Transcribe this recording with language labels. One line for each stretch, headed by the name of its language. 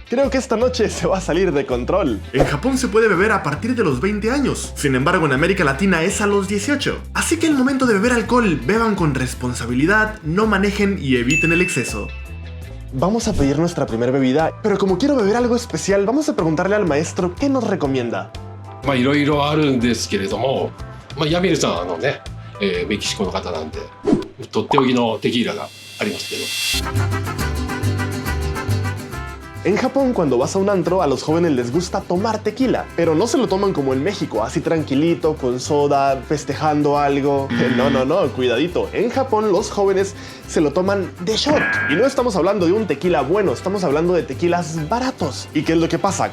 Spanish: Creo que esta noche se va a salir de control. En Japón se puede beber a partir de los 20 años. Sin embargo, en América Latina es a los 18. Así que al momento de beber alcohol, beban con responsabilidad, no manejen y eviten el exceso. Vamos a pedir nuestra primera bebida, pero como quiero beber algo especial, vamos a preguntarle al maestro qué nos recomienda.
Japanese: いろいろあるんですけれども、ヤミルさんメキシコの方なんでとっておきのテキーラがありますけど。
Spanish: En Japón, cuando vas a un antro, a los jóvenes les gusta tomar tequila, pero no se lo toman como en México, así tranquilito, con soda, festejando algo. No, cuidadito. En Japón, los jóvenes se lo toman de shot. Y no estamos hablando de un tequila bueno, estamos hablando de tequilas baratos. ¿Y qué es lo que pasa?